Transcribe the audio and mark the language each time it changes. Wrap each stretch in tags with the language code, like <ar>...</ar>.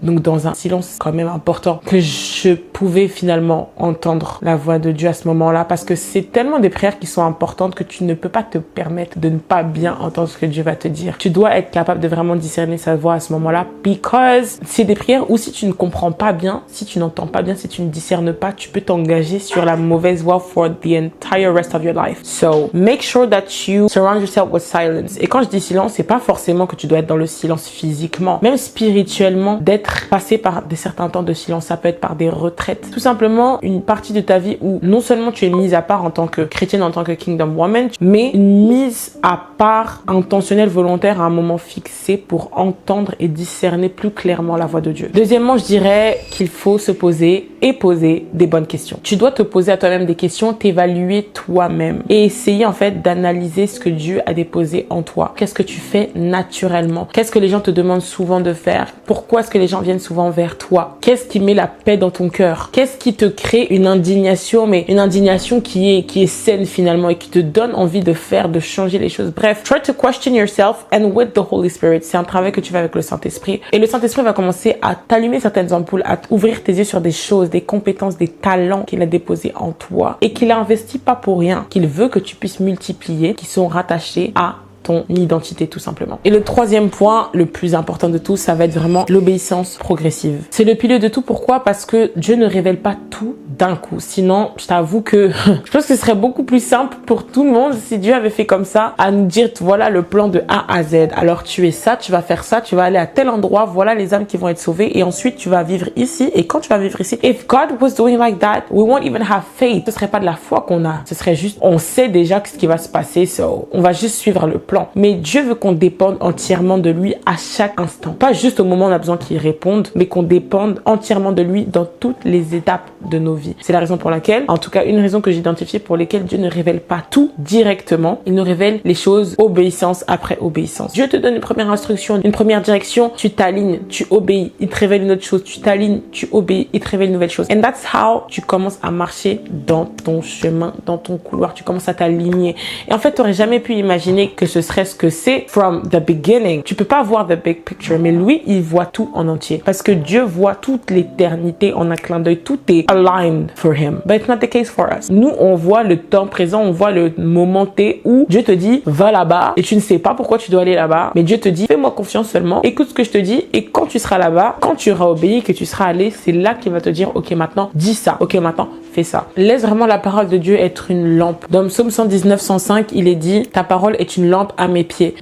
<fr>Donc dans un silence quand même important, que je pouvais finalement entendre la voix de Dieu à ce moment-là, parce que c'est tellement des prières qui sont importantes que tu ne peux pas te permettre de ne pas bien entendre ce que Dieu va te dire. Tu dois être capable de vraiment discerner sa voix à ce moment-là, because c'est des prières où si tu ne comprends pas bien, si tu n'entends pas bien, si tu ne discernes pas, tu peux t'engager sur la mauvaise voie</fr> <en>for the entire rest of your life. So, make sure that you surround yourself with silence.</en> <fr>Et quand je dis silence, c'est pas forcément que tu dois être dans le silence physiquement, même spirituellement, d'être passé par des certains temps de silence. Ça peut être par des retraites. Tout simplement, une partie de ta vie où non seulement tu es mise à part en tant que chrétienne, en tant que kingdom woman, mais une mise à part intentionnelle, volontaire à un moment fixé pour entendre et discerner plus clairement la voix de Dieu. Deuxièmement, je dirais qu'il faut se poser et poser des bonnes questions. Tu dois te poser à toi-même des questions, t'évaluer toi-même et essayer en fait d'analyser ce que Dieu a déposé en toi. Qu'est-ce que tu fais naturellement? Qu'est-ce que les gens te demandent souvent de faire? Pourquoi est-ce que les gens viennent souvent vers toi? Qu'est-ce qui met la paix dans ton cœur? Qu'est-ce qui te crée une indignation, mais une indignation qui est saine finalement et qui te donne envie de faire, de changer les choses?</fr> <en>Bref, try to question yourself and with the Holy Spirit.</en> <fr>C'est un travail que tu fais avec le Saint-Esprit et le Saint-Esprit va commencer à t'allumer certaines ampoules, à ouvrir tes yeux sur des choses, des compétences, des talents qu'il a déposés en toi et qu'il a investi pas pour rien, qu'il veut que tu puisses multiplier, qui sont rattachés à ton identité tout simplement. Et le troisième point, le plus important de tout, ça va être vraiment l'obéissance progressive. C'est le pilier de tout. Pourquoi? Parce que Dieu ne révèle pas tout d'un coup. Sinon, je t'avoue que je pense que ce serait beaucoup plus simple pour tout le monde si Dieu avait fait comme ça, à nous dire voilà le plan de A à Z. Alors tu es ça, tu vas faire ça, tu vas aller à tel endroit, voilà les âmes qui vont être sauvées et ensuite tu vas vivre ici. Et quand tu vas vivre ici,</fr> <en>if God was doing like that, we won't even have faith.</en> <fr>Ce serait pas de la foi qu'on a. Ce serait juste, on sait déjà ce qui va se passer, so on va juste suivre le plan. Mais Dieu veut qu'on dépende entièrement de lui à chaque instant. Pas juste au moment où on a besoin qu'il réponde, mais qu'on dépende entièrement de lui dans toutes les étapes de nos vies. C'est la raison pour laquelle, en tout cas une raison que j'ai identifiée pour lesquelles Dieu ne révèle pas tout directement. Il nous révèle les choses obéissance après obéissance. Dieu te donne une première instruction, une première direction, tu t'alignes, tu obéis. Il te révèle une autre chose, tu t'alignes, tu obéis, il te révèle une nouvelle chose.</fr> <en>And that's how</en> <fr>tu commences à marcher dans ton chemin, dans ton couloir. Tu commences à t'aligner. Et en fait, tu n'aurais jamais pu imaginer que ce serait-ce que c'est</fr> <en>from the beginning.</en> <fr>Tu peux pas voir</fr> <en>the big picture,</en> <fr>mais lui, il voit tout en entier. Parce que Dieu voit toute l'éternité en un clin d'œil. Tout est</fr> <en>aligned for him. But it's not the case for us.</en> <fr>Nous, on voit le temps présent, on voit le moment T où Dieu te dit, va là-bas, et tu ne sais pas pourquoi tu dois aller là-bas, mais Dieu te dit, fais-moi confiance seulement, écoute ce que je te dis, et quand tu seras là-bas, quand tu auras obéi, que tu seras allé, c'est là qu'il va te dire, ok, maintenant, dis ça, ok, maintenant, fais ça. Laisse vraiment la parole de Dieu être une lampe. Dans le psaume 119, 105, il est dit, ta parole est une lampe à mes pieds.</fr>